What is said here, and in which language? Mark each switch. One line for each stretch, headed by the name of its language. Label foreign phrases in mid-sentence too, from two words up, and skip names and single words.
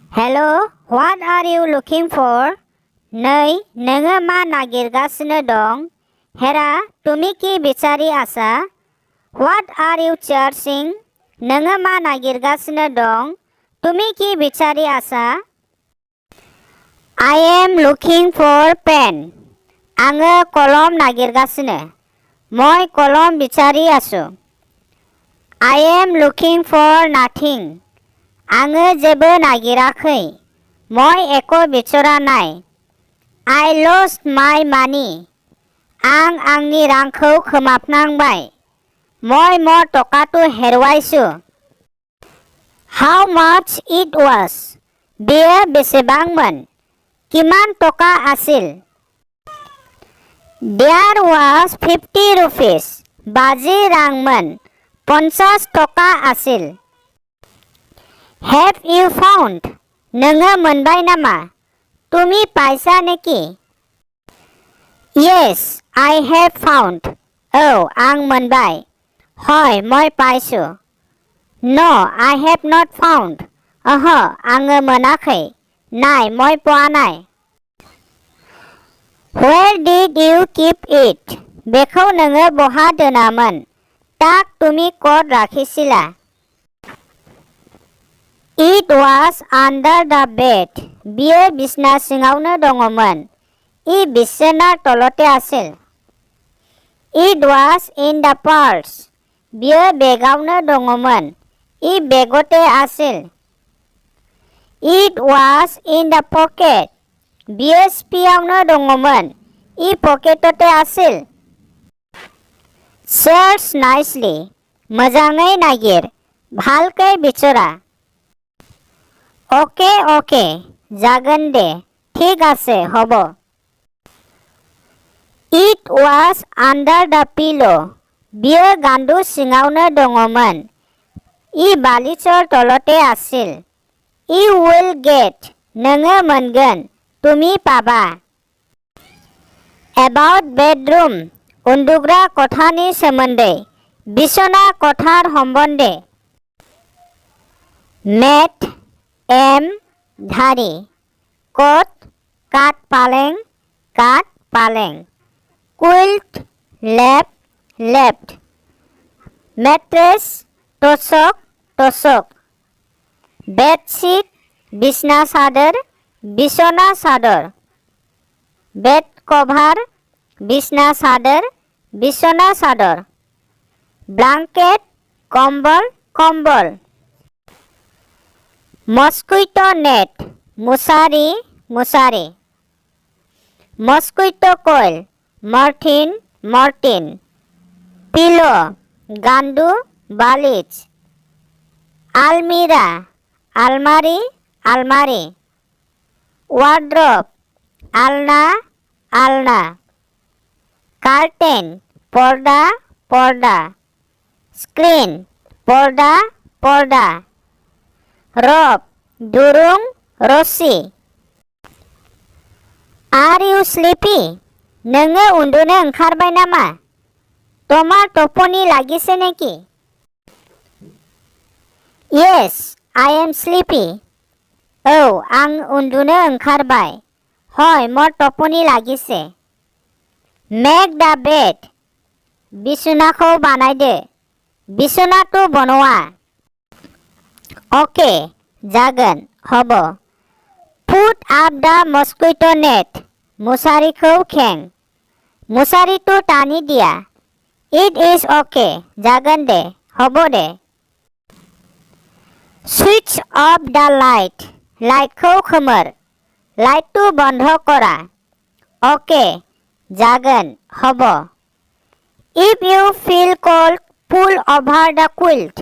English: Hello, what are you looking for?
Bodo: नै नोङो मा नागिरगासिनो दं?
Assamese: হেৰা তুমি কি বিচাৰি আছা?
English: What are you searching?
Bodo: नोङो मा नागिरगासिनो दं?
Assamese: তুমি কি বিচাৰি আছা?
English: I am looking for pen.
Bodo: आङो कलम नागिरगासिनो.
Assamese: মই কলম বিচাৰি আছু.
English: I am looking for nothing.
Bodo: आङो जेबो नागिराखै.
Assamese: মই একো বিচৰা নাই.
English: I lost my money.
Bodo: आं आंनि रांखौ खोमाफ्लांबाय.
Assamese: মই মোৰ টকাটো হেৰুৱাইছু.
English: How much it was?
Bodo: बेयो बेसेबांमोन?
Assamese: কিমান টকা আছিল?
English: There was 50 rupees.
Bodo: 50 रांमोन.
Assamese: 50 টকা আছিল.
English: Have you found?
Bodo: नोङो मोनबाय नामा?
Assamese: তুমি পাইছা নেকি?
English: Yes, I have found.
Bodo: औ आं मोनबाय.
Assamese: হয় মই পাইছু.
English: No, I have not found.
Bodo: ओहो आङो मोनाखै.
Assamese: নাই মই পোৱা নাই.
English: Where did you keep it?
Bodo: बेखौ नोङो बहा दोनामोन?
Assamese: তাক তুমি ক'ত ৰাখিছিলা?
English: It was under the bed.
Bodo: बियो बिसना सिङावनो दङमोन.
Assamese: ই বিচনা তলতে আছিল.
English: It was in the purse.
Bodo: बियो बेगावनो दङमोन.
Assamese: ই বেগতে আছিল.
English: It was in the pocket.
Bodo: बियो सिपियावनो दङमोन.
Assamese: ই পকেটতে আছিল.
English: Search nicely.
Bodo: मोजाङै नागिर.
Assamese: ভালকৈ বিচৰা.
Bodo: ओके ओके जागोन दे.
Assamese: ঠিক আছে হ'ব.
English: It was under the pillow.
Bodo: बियो गान्दु सिङावनो दङमोन.
Assamese: ই বালিচৰ তলতে আছিল.
English: You will get.
Bodo: नोङो मोनगोन.
Assamese: তুমি পাবা.
English: About bedroom.
Bodo: उन्दुग्रा कथानि सोमोन्दै.
Assamese: বিচনা কথাৰ সম্বন্ধে. Mat. M. धारी. Cot.
Bodo: काट पालें. काट पालें.
English: Quilt. Lap. Left. Mattress.
Bodo: तोसक. तोसक.
English: Bedsheet.
Bodo: बिसना सादर. बिसना सादर.
English: Bed cover.
Bodo: बिसना सादर. बिसना सादर.
English: Blanket.
Bodo: कम्बल. कम्बल.
English: Mosquito net. मुसारी.
Bodo: मुसारी.
English: Mosquito coil.
Bodo: मर्थिन. मर्थिन. Pillow. गान्दु. बालिच. Almira. आलमारी. आलमारी. Wardrobe. आलना. आलना. Curtain. पर्दा. पर्दा. Screen. पर्दा. पर्दा.
English: Rope. दुरुं. रस्सी. Are you sleepy?
Bodo: नोङो उन्दुनो ओंखारबाय नामा?
Assamese: তোমাৰ টোপনি লাগিছে নেকি?
English: Yes, I am sleepy.
Bodo: औ आं उन्दुनो ओंखारबाय.
Assamese: হয় মোৰ টোপনি লাগিছে.
English: Make the bed.
Bodo: बिसनाखौ बानायदो. बिसनाखौ बनवा. ओके जागोन हब.
English: Put up the mosquito net.
Bodo: मुसारिखौ खें. मुसारिखौ टानि दिया.
English: It is okay.
Bodo: जागोन दे हब दे.
English: Switch off the light.
Bodo: लाइटखौ खोमोर. लाइटखौ बन्द करा. ओके जागोन हब.
English: If you feel cold, pull over the quilt.